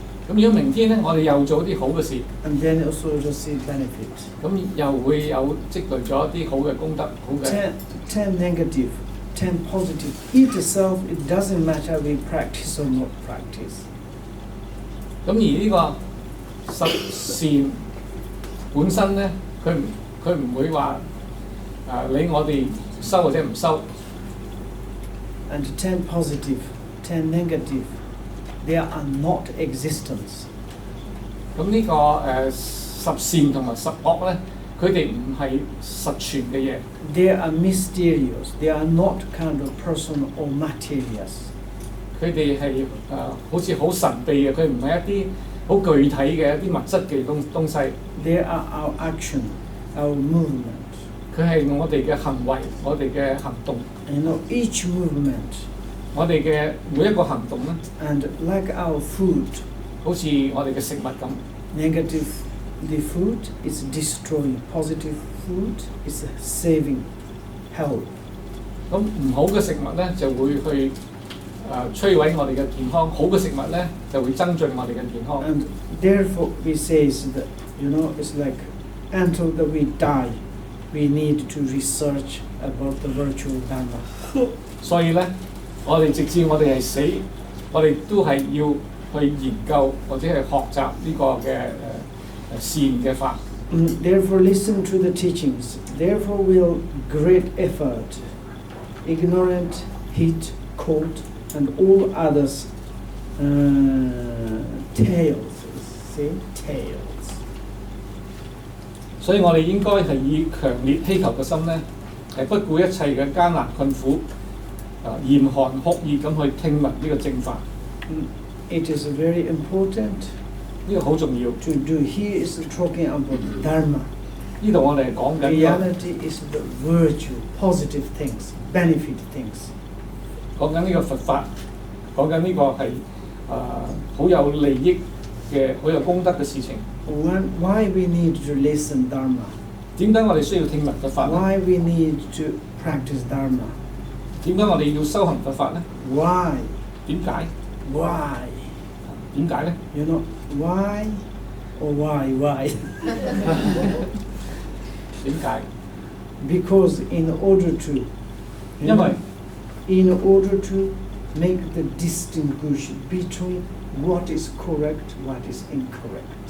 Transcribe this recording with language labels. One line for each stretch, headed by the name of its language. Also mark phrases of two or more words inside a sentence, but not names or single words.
Cantonese: 咁如果明天咧，我哋又做啲好嘅事，
English: and then also receive benefit.
Cantonese: 咁又會有積累咗一啲好嘅功德，好嘅。
English: 10 negative, 10 positive. Itself, it doesn't matter we practice or not practice.
Cantonese: 咁而呢個十善本身咧，佢唔會話理我哋修或者唔修。
English: And 10 positive, 10 negative, they are not existence.
Cantonese: 咁呢個十善同埋十惡咧，佢哋唔係實存嘅嘢。
English: They are mysterious. They are not kind of personal or materials.
Cantonese: 佢哋係好似好神秘嘅，佢唔係一啲好具體嘅一啲物質嘅東西。
English: They are our action, our movement.
Cantonese: 佢係我哋嘅行為，我哋嘅行動。
English: You know, each movement.
Cantonese: 我哋嘅每一個行動咧，
English: And like our food,
Cantonese: 好似我哋嘅食物咁。
English: negative, the food is destroying. Positive food is saving health.
Cantonese: 咁唔好嘅食物咧就會去摧毀我哋嘅健康，好嘅食物咧就會增進我哋嘅健康。
English: And therefore we say that, you know, it's like until that we die, we need to research about the virtual Dharma.
Cantonese: 所以咧，我哋直至我哋係死，我哋都係要去研究或者係學習呢個嘅善嘅法。
English: Therefore listen to the teachings. Therefore will great effort, ignorant, heat, cold, and all others tails. See? Tails.
Cantonese: 所以我哋應該係以強烈希求嘅心咧，係不顧一切嘅艱難困苦，嚴寒酷熱咁去聽聞呢個正法。
English: It is very important
Cantonese: 呢個好重要。
English: to do. He is talking about Dharma.
Cantonese: 呢度我哋係講緊
English: Reality is the virtue, positive things, benefit things.
Cantonese: 講緊呢個佛法，講緊呢個係好有利益嘅、好有功德嘅事情。
English: Why we need to listen Dharma?
Cantonese: 點解我哋需要聽聞佛法咧？
English: Why we need to practice Dharma?
Cantonese: 點解我哋要修行佛法咧？
English: Why?
Cantonese: 點解？
English: Why?
Cantonese: 點解咧？
English: You know, why or why?
Cantonese: 點解？
English: Because in order to, you
Cantonese: 因為
English: know, in order to make the distinction between what is correct, what is incorrect.